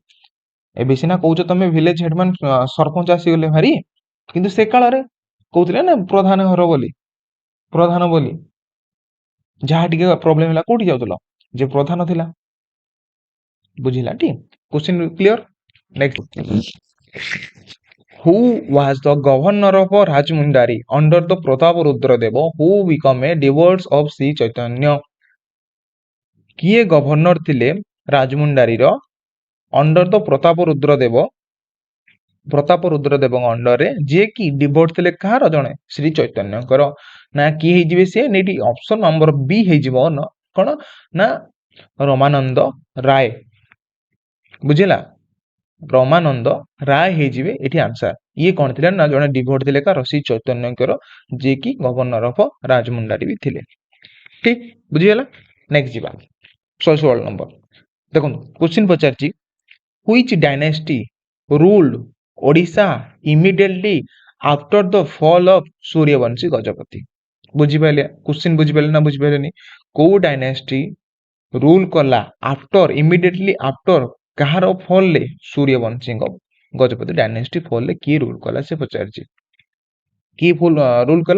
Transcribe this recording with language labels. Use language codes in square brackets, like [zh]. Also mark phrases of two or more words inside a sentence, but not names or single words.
[or] ଏବେ ସିନା କହୁଛ ତମେ [en] village headman [or] ସରପଞ୍ଚ ଆସିଗଲେ ଭାରି, କିନ୍ତୁ ସେ କାଳରେ କହୁଥିଲେ ନା ପ୍ରଧାନ ଘର ବୋଲି, ପ୍ରଧାନ ବୋଲି। ଯାହା ଟିକେ ପ୍ରୋବ୍ଲେମ ହେଲା କୋଉଠି ଯାଉଥିଲ? ଯେ ପ୍ରଧାନ ଥିଲା। ବୁଝିଲା ଟି? [en] question clear? [or] ନେକ୍ସଟ, [en] who was the governor of Rajmundari under the Pratap Rudradeva who became a devotee of Sri Chaitanya? [or] କିଏ ଗଭର୍ଣ୍ଣର ଥିଲେ ରାଜମୁଣ୍ଡାରୀର [en] under the [or] ପ୍ରତାପ ରୁଦ୍ରଦେବଙ୍କ ଅଣ୍ଡରରେ, ଯିଏ କି ଡିଭୋଟ ଥିଲେ କାହାର? ଜଣେ ଶ୍ରୀ ଚୈତନ୍ୟଙ୍କର। ନା କିଏ ହେଇଯିବେ ସେ? ଏଠି [en] option number [or] ବି ହେଇଯିବ କଣ ନା ରମାନନ୍ଦ ରାୟ। ବୁଝିଲା? ରମାନନ୍ଦ ରାୟ ହେଇଯିବେ ଏଠି ଆନ୍ସର। ଇଏ କଣ ଥିଲେ ନା ଜଣେ ଡିଭୋଟ ଥିଲେ କାହାର? ଶ୍ରୀ ଚୈତନ୍ୟଙ୍କର, ଯିଏକି [en] governor of [or] ରାଜମୁଣ୍ଡାରୀ ବି ଥିଲେ। ଠିକ, ବୁଝିଗଲା? ନେକ୍ସଟ ଯିବା 116 ନମ୍ବର। ଦେଖନ୍ତୁ କୋଶ୍ଚିନ୍ ପଚାରିଛି [en] which dynasty ruled Odisha immediately after the fall of ସୂର୍ଯ୍ୟବଂଶୀ ଗଜପତି? [or] ବୁଝିପାରିଲେ? କୋଶ୍ଚିନ୍ ବୁଝିପାରିଲେ ନା ବୁଝିପାରିଲେନି? କୋଉ [en] dynasty rule [or] କଲା [en] after, immediately after [or] କାହାର ଫଲରେ? ସୂର୍ଯ୍ୟବଂଶୀଙ୍କ ଗଜପତି ଡାଇନାଷ୍ଟି ଫଲରେ କିଏ ରୁଲ କଲା ସେ ପଚାରିଛି। କିଏ ରୁଲ କଲା?